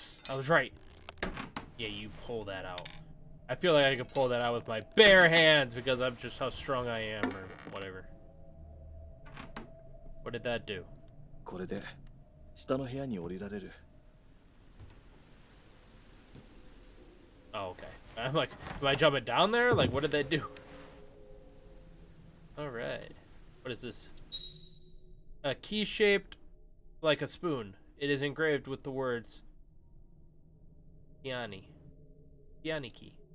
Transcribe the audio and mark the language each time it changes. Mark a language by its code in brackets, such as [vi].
[en] I was right. Yeah, you pull that out. I feel like I could pull that out with my bare hands because I'm just how strong I am or whatever. What did that do? [ja] これで下の部屋に降りられる。 [en] Oh, okay. I'm like, am I jumping down there? Like, what did that do? Alright. What is this? A key shaped like a spoon. It is engraved with the words Yanni. Yanni key.